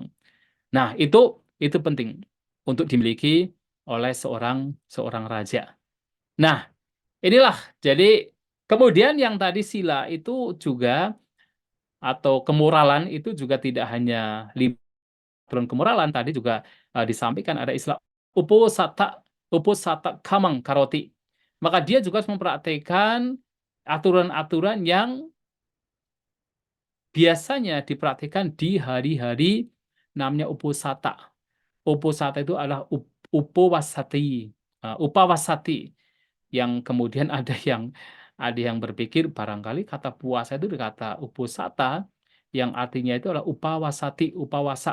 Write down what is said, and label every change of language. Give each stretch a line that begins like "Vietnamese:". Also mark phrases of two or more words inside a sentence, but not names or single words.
Indonesian: Nah, itu penting untuk dimiliki oleh seorang seorang raja. Nah, inilah jadi kemudian yang tadi sila itu juga atau kemoralan itu juga tidak hanya 5 aturan kemoralan, tadi juga disampaikan ada istilah
Pali: uposata uposata kamang karoti.
Indonesian: Maka dia juga harus mempraktekkan aturan-aturan yang biasanya dipraktikkan di hari-hari namanya uposata. Uposata itu adalah
Pali: upawasati, upawasati,
Indonesian: yang kemudian ada yang berpikir barangkali kata puasa itu kata uposata yang artinya itu adalah
Pali: upawasati, upawasa.